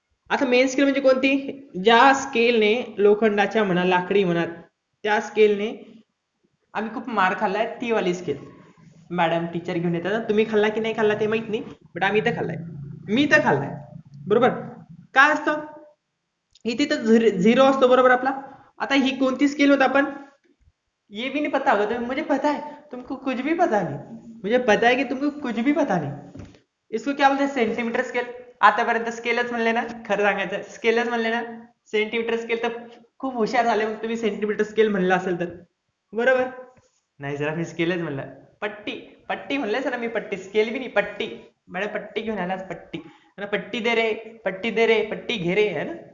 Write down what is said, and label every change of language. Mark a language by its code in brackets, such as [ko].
[mr] आता main scale म्हणजे कोणती? ज्या स्केलने लोखंडाच्या म्हणा, लाकडी म्हणा, त्या स्केलने आम्ही खूप मार खाल्लाय, ती वाली स्केल. मॅडम टीचर घेऊन येतात, तुम्ही खाल्ला की नाही खाल्ला ते माहित नाही, बट आम्ही तर खाल्लाय. मी तर खाल्लाय. बरोबर. काय असतं इथे तर झिरो असतो. बरोबर आपला. आता ही कोणती स्केल होत आपण, [hi] ये भी नहीं पता होगा तुम्हें, मुझे पता है तुमको कुछ भी पता नहीं, मुझे पता है कि तुमको कुछ भी पता नहीं. इसको क्या बोलते हैं? Centimetre scale. [mr] आतापर्यंत स्केलच म्हणले ना, खरं सांगायचं स्केलच म्हणले ना. सेंटीमीटर स्केल तर खूप हुशार झाले मग तुम्ही सेंटीमीटर स्केल म्हणलं असेल तर. बरोबर. नाही जरा मी स्केलच म्हणलं. पट्टी पट्टी म्हणले सर मी, पट्टी स्केल भी नाही, पट्टी. मॅडम पट्टी घेऊन आला, पट्टी. पट्टी दे रे, पट्टी दे रे, पट्टी घे रे, है ना.